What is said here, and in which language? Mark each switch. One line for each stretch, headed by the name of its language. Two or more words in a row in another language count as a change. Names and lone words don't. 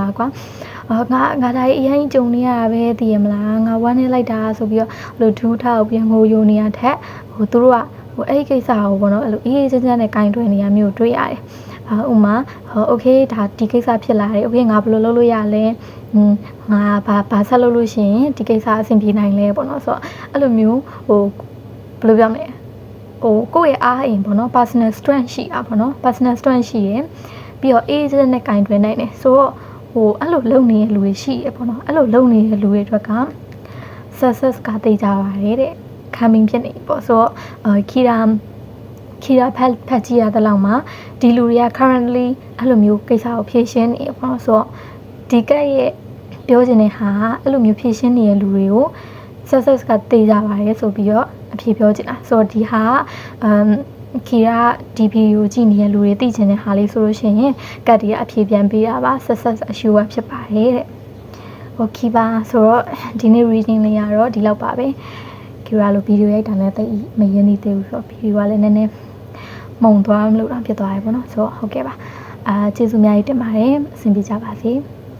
Burmese: ကွာငါဒါကြီးအရင်ကြုံနေရတာပဲသိရမလားငါဝမ်းနေလိုက်တာဆိုပြီးတော့အဲ့လိုဒူးထောက်ပြီးငိုယိုနေရတဲ့သူတို့ကအဲ့ဒီကိစ္စကိုပေါ့နော်အဲ့လိုအေးအေးချမ်းချမ်းနဲ့ကင်တွယ်နေရမျိုးတွေ့ရတယ်ဥမာโอเคဒါဒီကိစ္စဖြစ်လာတယ်โอเคငါဘယ်လိုလုပ်လို့ရလဲငါ ဘာဆက်လုပ်လို့ရှိရင်ဒီကိစ္စအဆင်ပြေနိုင်လဲပေါ့နော်ဆိုတော့အဲ့လိုမျိုးဘယ်လိုပြောမလဲကိုယ့်ရဲ့အားအင်ပေါ့နော်
English: personal strength
Burmese: ရှိတာပေါ့နော်
English: personal strength
Burmese: ရှိရင်ပြီးတော့ age နဲ့ကင်တွယ်နိုင်တယ်ဆိုတော့ အဲ့လိုလုပ်နေတဲ့လူတွေရှိရပေါ့နော်အဲ့လိုလုပ်နေတဲ့လူတွေအတွက်က success ကသိကြပါတယ်တဲ့ coming ဖြစ်နေပေါ့ဆိုတော့ခီရာဖတ်ကြည့်ရတဲ့လောက် မှာဒီလူတွေက currently အဲ့လိုမျိုးကိစ္စကိုဖြေရှင်းနေပေါ့နော်ဆိုတော့ဒီကရဲ့ပြောချင်တဲ့ဟာအဲ့လိုမျိုးဖြေရှင်း နေတဲ့လူတွေကို success ကသိကြပါတယ်ဆိုပြီးတော့အဖြေပြောချင်တာဆိုတော့ဒီဟာခီရာဒီဗီဒီယိုကြည့်နေတဲ့လူတွေသိချင်တဲ့ဟာလေးဆိုလို့ရှိရင်ကတ်တီကအဖြေပြန်ပေးတာပါ
English: success assure
Burmese: ဖြစ်ပါတယ်တဲ့โอเคပါဆိုတော့ဒီနေ့ reading လေးရတော့ဒီလောက်ပါပဲခီရာလိုဗီဒီယိုရိုက်တာနဲ့တိတ်မရင်းနေသေးဘူးဆိုတော့ဗီဒီယိုကလည်းနည်းနည်းမုံသွားမလို့တော့ဖြစ်သွားပြီပေါ့နော်ဆိုတော့ဟုတ်ကဲ့ပါကျေးဇူးအများကြီးတင်ပါတယ်အဆင်ပြေကြပါစေ